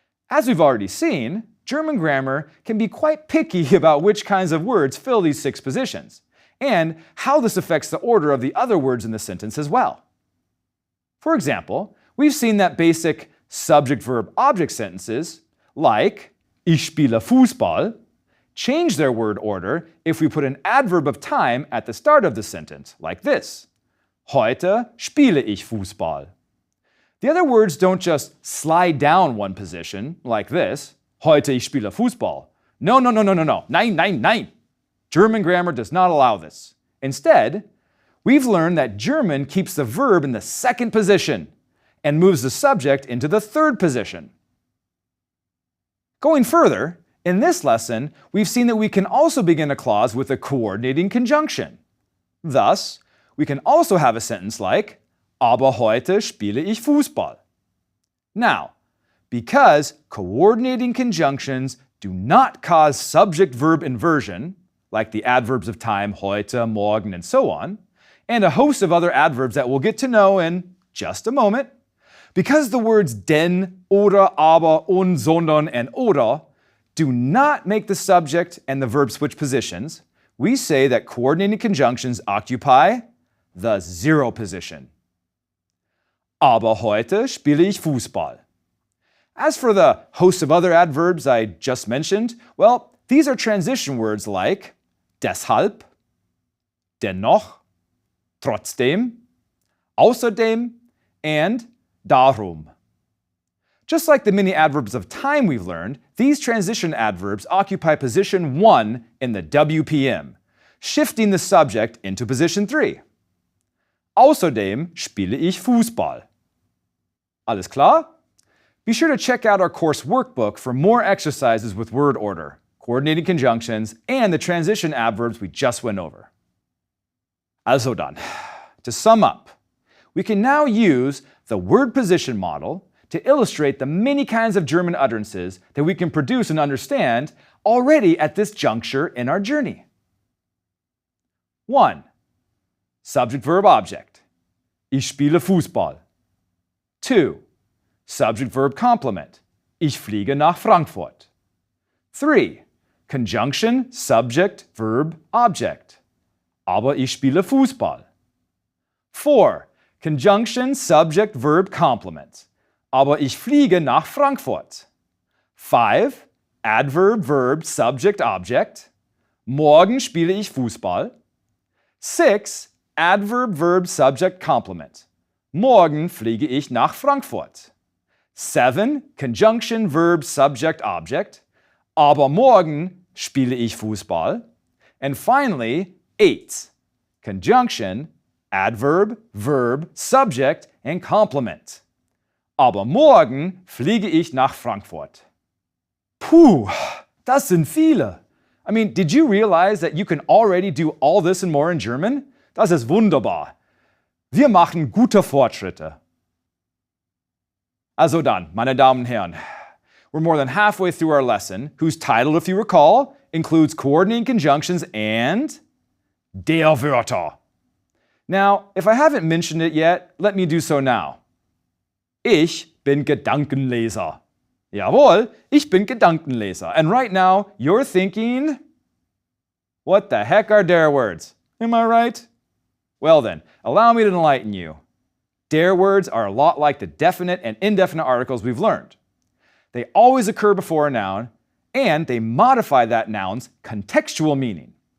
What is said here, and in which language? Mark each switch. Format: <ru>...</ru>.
<en>As we've already seen, German grammar can be quite picky about which kinds of words fill these 6 positions, and how this affects the order of the other words in the sentence as well. For example, we've seen that basic subject-verb-object sentences, like</en> <de>Ich spiele Fußball,</de> <en>change their word order if we put an adverb of time at the start of the sentence, like this.</en> <de>Heute spiele ich Fußball.</de> <en>The other words don't just slide down one position, like this.</en> <de>Heute ich spiele Fußball.</de> <en>No.</en> <de>Nein.</de> <en>German grammar does not allow this. Instead, we've learned that German keeps the verb in the second position and moves the subject into the third position. Going further, in this lesson, we've seen that we can also begin a clause with a coordinating conjunction. Thus, we can also have a sentence like,</en> <de>aber heute spiele ich Fußball.</de> <en>Now, because coordinating conjunctions do not cause subject-verb inversion, like the adverbs of time heute, morgen, and so on, and a host of other adverbs that we'll get to know in just a moment, because the words denn, oder, aber, und, sondern, and oder do not make the subject and the verb switch positions, we say that coordinating conjunctions occupy the zero position.</en> <de>Aber heute spiele ich Fußball.</de> <en>As for the host of other adverbs I just mentioned, well, these are transition words like deshalb, dennoch, trotzdem, außerdem, and darum. Just like the many adverbs of time we've learned, these transition adverbs occupy position 1 in the WPM, shifting the subject into position 3.</en> <de>Außerdem spiele ich Fußball. Alles klar?</de> <en>Be sure to check out our course workbook for more exercises with word order, coordinating conjunctions, and the transition adverbs we just went over.</en> <de>Also dann,</de> <en>to sum up, we can now use the word position model to illustrate the many kinds of German utterances that we can produce and understand already at this juncture in our journey.</en> <de>1.</de> <en>Subject-verb-object.</en> <de>Ich spiele Fußball. 2.</de> <en>Subject-verb-complement.</en> <de>Ich fliege nach Frankfurt.</de> <en>3. Conjunction, subject, verb, object.</en> <de>Aber ich spiele Fußball.</de> <en>4. Conjunction, subject, verb, complement.</en> <de>Aber ich fliege nach Frankfurt.</de> <en>5. Adverb, verb, subject, object.</en> <de>Morgen spiele ich Fußball.</de> <en>6. Adverb, verb, subject, complement.</en> <de>Morgen fliege ich nach Frankfurt.</de> <en>7. Conjunction, verb, subject, object.</en> <de>Aber morgen spiele ich Fußball.</de> <en>And finally, 8. Conjunction, adverb, verb, subject, and complement.</en> <de>Aber morgen fliege ich nach Frankfurt. Puh, das sind viele.</de> <en>I mean, did you realize that you can already do all this and more in German?</en> <de>Das ist wunderbar. Wir machen gute Fortschritte. Also dann, meine Damen und Herren,</de> <en>we're more than halfway through our lesson, whose title, if you recall, includes coordinating conjunctions and der Wörter. Now, if I haven't mentioned it yet, let me do so now.</en> <de>Ich bin Gedankenleser. Jawohl, ich bin Gedankenleser.</de> <en>And right now, you're thinking, what the heck are der words? Am I right? Well then, allow me to enlighten you. Der words are a lot like the definite and indefinite articles we've learned. They always occur before a noun, and they modify that noun's contextual meaning.</en>